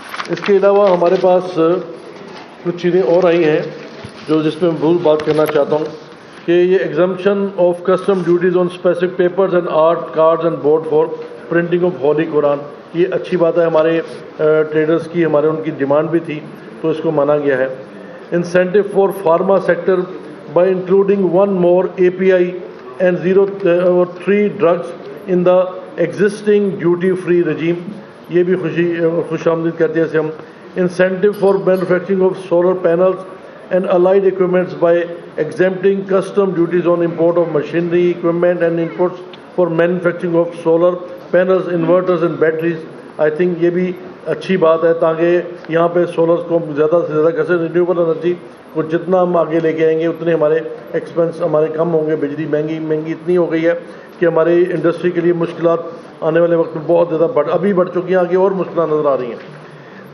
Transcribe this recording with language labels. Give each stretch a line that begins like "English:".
Urdu: اس کے علاوہ ہمارے پاس کچھ چیزیں اور آئی ہیں جس میں میں بات کرنا چاہتا ہوں، کہ یہ
English: exemption of custom duties on specific papers and art cards and board for printing of holy Quran,
Urdu: یہ اچھی بات ہے، ہمارے ٹریڈرز کی ان کی ڈیمانڈ بھی تھی، تو اس کو مانا گیا ہے۔
English: Incentive for pharma sector by including one more API and 03 drugs in the existing duty-free regime.
Urdu: یہ بھی خوش آمدید کہتے ہیں اسے ہم.
English: Incentive for manufacturing of solar panels and allied equipments by exempting custom duties on import of machinery, equipment and inputs for manufacturing of solar panels, inverters and batteries. I think
Urdu: یہ بھی اچھی بات ہے تاکہ یہاں پہ سولرز کو زیادہ سے زیادہ کیسے رینیویبل انرجی کو جتنا ہم آگے لے کے آئیں گے اتنے ہمارے ایکسپینس ہمارے کم ہوں گے. بجلی مہنگی اتنی ہو گئی ہے کہ ہماری انڈسٹری کے لیے مشکلات آنے والے وقت میں بہت زیادہ ابھی بڑھ چکی ہیں, آگے اور مشکلات نظر آ رہی ہیں.